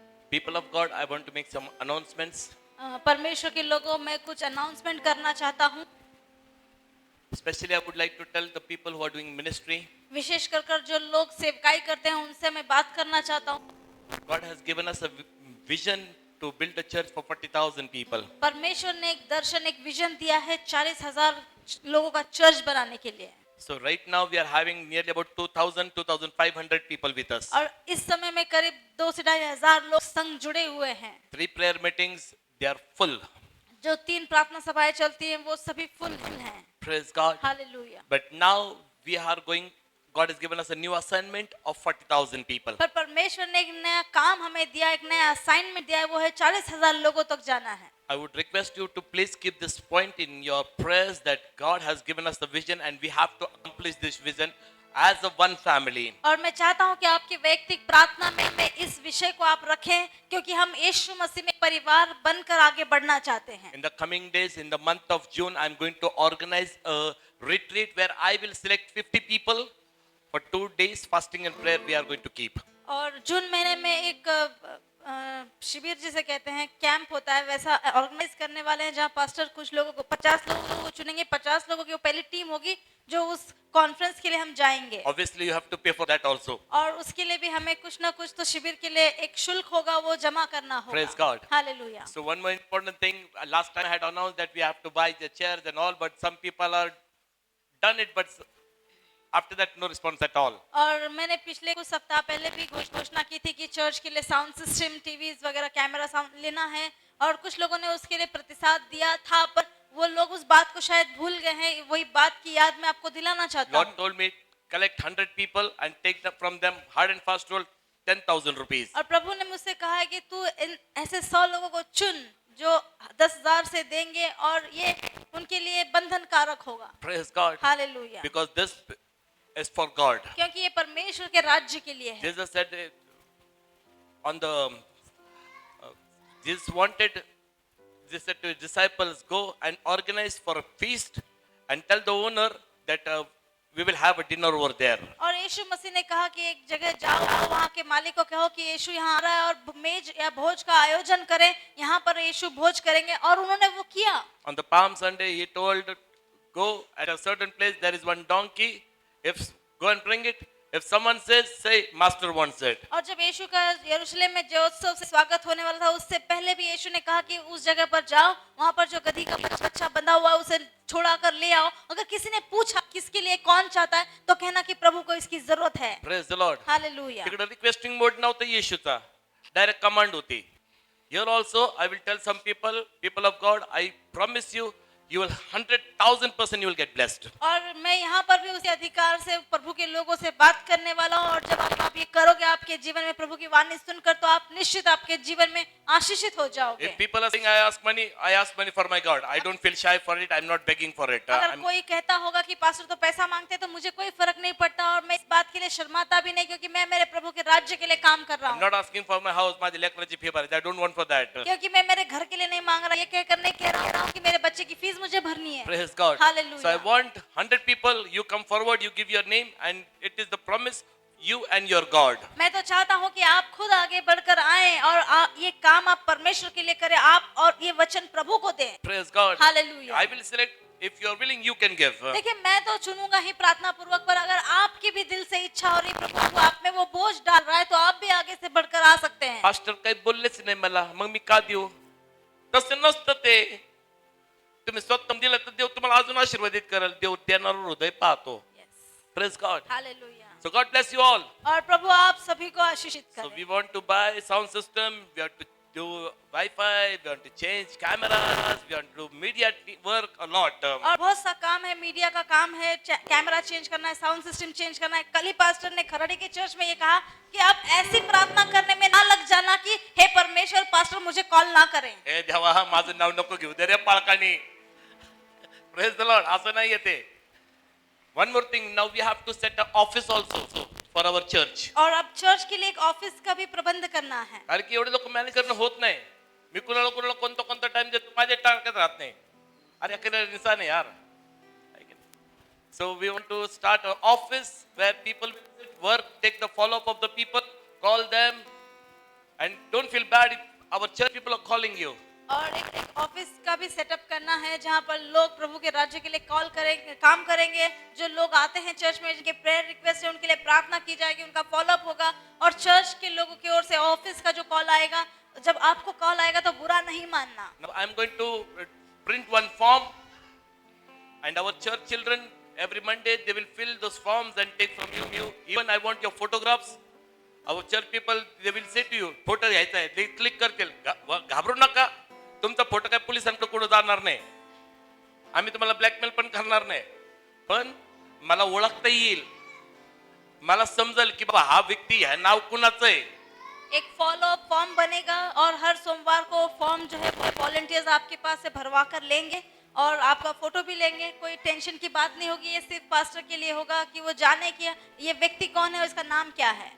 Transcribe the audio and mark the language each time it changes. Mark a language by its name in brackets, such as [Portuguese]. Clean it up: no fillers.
[English] People of God, I want to make some announcements. [Hindi] परमेश्वर के लोगों, मैं कुछ अनाउंसमेंट करना चाहता हूँ. [English] Especially, I would like to tell the people who are doing ministry. [Hindi] विशेष कर जो लोग सेवकाई करते हैं उनसे मैं बात करना चाहता हूँ. [English] God has given us a vision to build a church for 40,000 people. [Hindi] परमेश्वर ने एक दर्शन, एक विजन दिया है 40,000 लोगों का चर्च बनाने के लिए. [English] So right now we are having nearly about 2,500 people with us. [Hindi] और इस समय में करीब 2 से 2,500 लोग संग जुड़े हुए हैं. [English] 3 prayer meetings, they are full. [Hindi] जो 3 प्रार्थना सभाएं चलती हैं वो सभी फुल हैं. [English] Praise God. [Hindi] Hallelujah. [English] But now we are going, God has given us a new assignment of 40,000 people. [Hindi] पर परमेश्वर ने एक नया काम हमें दिया, एक नया असाइनमेंट दिया है, वो है 40,000 लोगों तक जाना है. [English] I would request you to please keep this point in your prayers that God has given us the vision and we have to accomplish this vision as a one family. [Hindi] और मैं चाहता हूं कि आपकी वैयक्तिक प्रार्थना में इस विषय को आप रखें, क्योंकि हम यीशु मसीह में परिवार बनकर आगे बढ़ना चाहते हैं. [English] In the coming days, in the month of June, I'm going to organize a retreat where I will select 50 people for 2 days fasting and prayer we are going to keep. [Hindi] और जून महीने में एक शिविर जिसे कहते हैं कैंप होता है, वैसा ऑर्गेनाइज करने वाले हैं, जहां पास्टर कुछ लोगों को 50 लोगों को चुनेंगे. 50 लोगों की वो पहली टीम होगी जो उस कॉन्फ्रेंस के लिए हम जाएंगे. [English] Obviously, you have to pay for that also. [Hindi] और उसके लिए भी हमें कुछ ना कुछ तो शिविर के लिए एक शुल्क होगा, वो जमा करना होगा. [English] Praise God. [Hindi] Hallelujah. [English] So one more important thing, last time I had announced that we have to buy the chairs and all, but some people are done it, but after that no response at all. [Hindi] और मैंने पिछले कुछ सप्ताह पहले भी घोषणा की थी कि चर्च के लिए साउंड सिस्टम, टीवीज वगैरह, कैमरा साउंड लेना है, और कुछ लोगों ने उसके लिए प्रतिसाद दिया था, पर वो लोग उस बात को शायद भूल गए हैं. वही बात की याद मैं आपको दिलाना चाहता [English] Lord [Hindi] हूँ. [English] told me collect 100 people and take from them hard and fast rule 10,000 rupees. [Hindi] और प्रभु ने मुझसे कहा है कि तू ऐसे 100 लोगों को चुन जो 10,000 से देंगे, और ये उनके लिए बंधन कारक होगा. [English] Praise God. [Hindi] Hallelujah. [English] Because this is for God. [Hindi] क्योंकि ये परमेश्वर के राज्य के लिए है. [English] Jesus said on the Jesus wanted, Jesus said to his disciples, go and organize for a feast and tell the owner that we will have a dinner over there. [Hindi] और यीशु मसीह ने कहा कि एक जगह जाओ, वहाँ के मालिक को कहो कि यीशु यहाँ आ रहा है और मेज या भोज का आयोजन करें, यहाँ पर यीशु भोज करेंगे. और उन्होंने वो किया. [English] On the Palm Sunday, he told, go at a certain place, there is one donkey. Go and bring it. If someone says, say, Master wants it. [Hindi] और जब यीशु का यरूशलेम में जयोत्सव से स्वागत होने वाला था, उससे पहले भी यीशु ने कहा कि उस जगह पर जाओ, वहाँ पर जो गधी का बच्चा बंधा हुआ है उसे छुड़ा कर ले आओ. अगर किसी ने पूछा किसके लिए, कौन चाहता है, तो कहना कि प्रभु को इसकी जरूरत है. [English] Praise the Lord. [Hindi] हालेलुया. [Marathi] तिकडे रिक्वेस्टिंग मोड नव्हतं येशूचा, डायरेक्ट कमांड होती. [English] Here also I will tell some people of God, I promise you, you will 100,000% you will get blessed. [Hindi] और मैं यहाँ पर भी उसी अधिकार से प्रभु के लोगों से बात करने वाला हूँ. और जब आप ये करोगे आपके जीवन में प्रभु की वाणी सुनकर, तो आप निश्चित आपके जीवन में आशीषित हो जाओगे। [English] If people are saying, I ask money for my God. I don't feel shy for it. I'm not begging for it. [Hindi] अगर कोई कहता होगा कि पास्टर तो पैसा मांगते हैं, तो मुझे कोई फर्क नहीं पड़ता और मैं इस बात के लिए शर्माता भी नहीं, क्योंकि मैं मेरे प्रभु के राज्य के लिए काम कर रहा [English] I'm [Hindi] हूँ। [English] not asking for my house, my electricity fee. I don't want for that. [Hindi] क्योंकि मैं मेरे घर के लिए नहीं मांग रहा, ये कहकर नहीं कह रहा हूँ कि मेरे बच्चे की फीस मुझे भरनी है। [English] Praise God. Hallelujah. So I want 100 people. You come forward. You give your name, and it is the promise. You and your God. [Hindi] मैं तो चाहता हूँ कि आप खुद आगे बढ़कर आएं और ये काम आप परमेश्वर के लिए करें, आप और ये वचन प्रभु को दें। [English] Praise God. Hallelujah. I will select. If you are willing, you can give. [Hindi] देखिए, मैं तो चुनूंगा ही प्रार्थना पूर्वक, पर अगर आपकी भी दिल से इच्छा हो रही, प्रभु आप में वो बोझ डाल रहा है, तो आप भी आगे से बढ़कर आ सकते हैं। [Marathi] पास्टर काही बोललेच नाही मला, मग मी का देऊ? तसं नसतं ते. तुम्ही स्वतः दिलं तर देव तुम्हाला अजून आशीर्वादित करेल. देव देणारं हृदय पाहतो. [English] Praise God. [Hindi] Hallelujah. [English] So God bless you all. [Hindi] और प्रभु आप सभी को आशीषित [English] So [Hindi] करें। [English] we want to buy sound system. We have to do Wi-Fi. We want to change cameras. We want to do media work a lot. [Hindi] और बहुत सा काम है, मीडिया का काम है, कैमरा चेंज करना है, साउंड सिस्टम चेंज करना है। कल ही पास्टर ने खरड़ी के चर्च में ये कहा कि आप ऐसी प्रार्थना करने में ना लग जाना कि हे परमेश्वर, पास्टर मुझे कॉल ना करें। [Marathi] हे देवा, माझं नाव नको घेऊ दे रे पाळकानी. [English] Praise the Lord. [Marathi] असं नाही येते. [English] One more thing. Now we have to set an office also for our church. [Hindi] और अब चर्च के लिए एक ऑफिस का भी प्रबंध करना है। [Marathi] कारण की एवढे लोक मॅनेज करणं होत नाही. मी कुणाला कोणता टाइम देतो, माझ्या टार्गेट राहत नाही. अरे अकेला इंसान आहे यार. [English] So we want to start an office where people work, take the follow up of the people, call them, and don't feel bad if our church people are calling you. [Hindi] और एक office का भी setup करना है, जहाँ पर लोग प्रभु के राज्य के लिए कॉल करेंगे, काम करेंगे। जो लोग आते हैं चर्च में, जिनके प्रेयर रिक्वेस्ट है, उनके लिए प्रार्थना की जाएगी, उनका फॉलोअप होगा। और चर्च के लोगों की ओर से ऑफिस का जो कॉल आएगा, जब आपको कॉल आएगा तो बुरा नहीं मानना। [English] Now I am going to print one form, and our church children every Monday they will fill those forms and take from you. Even I want your photographs. Our church people they will say to you, [Marathi] photo घ्यायचा आहे, ते click करतील. घाबरू नका. तुमचा photo काय पोलिसांकडे कुठे जाणार नाही. आम्ही तुम्हाला ब्लॅकमेल पण करणार नाही. पण मला ओळखता येईल, मला समजेल की बाबा हा व्यक्ती ह्या नाव कुणाचं आहे. [Hindi] एक फॉलोअप फॉर्म बनेगा और हर सोमवार को फॉर्म जो है वो वॉलंटियर्स आपके पास से भरवा कर लेंगे और आपका फोटो भी लेंगे। कोई टेंशन की बात नहीं होगी, ये सिर्फ पास्टर के लिए होगा कि वो जाने कि ये व्यक्ति कौन है और इसका नाम क्या है।